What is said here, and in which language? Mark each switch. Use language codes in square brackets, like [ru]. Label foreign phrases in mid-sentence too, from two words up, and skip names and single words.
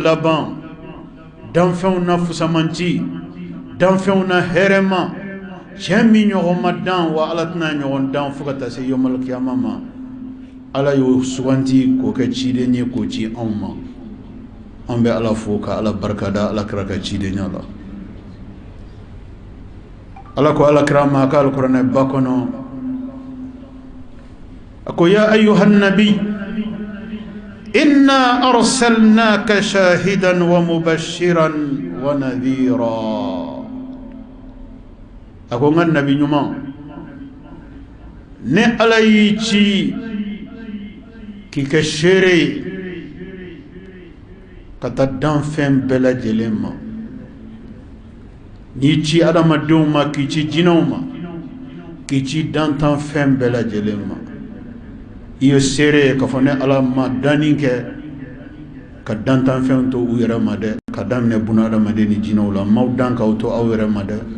[bm] laban danfɛnw na fusamanci, danfɛnw na hɛrɛma, cemi ɲɔgɔn ma dan wa ala tɛna ɲɔgɔn dan fo ka taa se [ar] يوم القيامة [bm] ma ala y'o suganti k'o kɛ ciden ye k'o ci anw ma an bɛ ala fo ka ala barikada ala kira ka cidenya la ala ko ala kira ma ka alkuranɛ ba kɔnɔ a ko [ar] يا أيها النبي إنا أرسلناك شاهدا ومبشرا ونذيرا [bm] a ko n ka nabi ɲuman ne ala y'i ci k'i kɛ seere ye ka taa dan fɛn bɛɛ lajɛlen ma n'i ci adamadenw ma k'i ci jinɛw ma k'i ci dantan fɛn bɛɛ lajɛlen ma i ye seere ye k'a fɔ ne ala ma danni kɛ ka dantan fɛnw to u yɛrɛ ma dɛ ka daminɛ buna adamaden ni jinɛw la m'aw dan k'aw to aw yɛrɛ ma dɛ